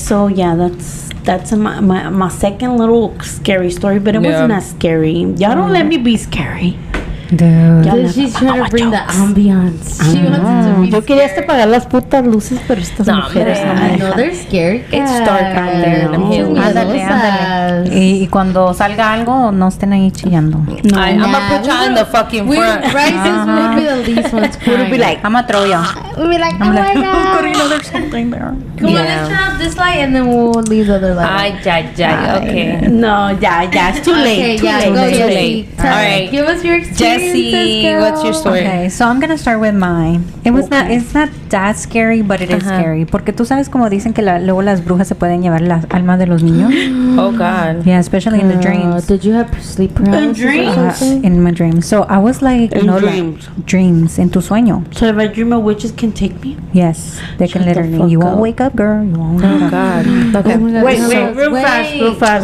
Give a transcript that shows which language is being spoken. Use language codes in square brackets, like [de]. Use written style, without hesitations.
[en] So yeah, that's my second little scary story, but it wasn't as scary. Y'all don't let me be scary. Dude. She's trying to bring the ambiance. She wants it to be [es] Yo quería hasta apagar las putas luces, pero estas mujeres [en] I know they're scared. It's dark out there. [es] Ándale. Y cuando salga algo, no estén ahí chillando. No. [en] I'm gonna put y'all in the fucking front. Rises would be the least ones crying. We'll be like, I'm gonna throw y'all. We'll be like, oh my God. Corina, there's something there. Come on, let's turn off this light and then we'll leave the other light. Okay. No, yeah, it's too late. Too late. All right. Give us your experience. Jessie, what's your story? Okay, so I'm gonna start with mine. It's not that scary, but it is scary. [es] Porque tú sabes como dicen que luego las brujas se pueden llevar las almas de los niños. [en] Oh God. Yeah, especially in the dreams. Did you have sleep paralysis? In my dreams. So I was like, dreams [es] en tu sueño. [en] So if I dream of witches can take me? Yes, they can literally. You won't wake up, girl. You won't wake up. God. Okay. Wait, real fast.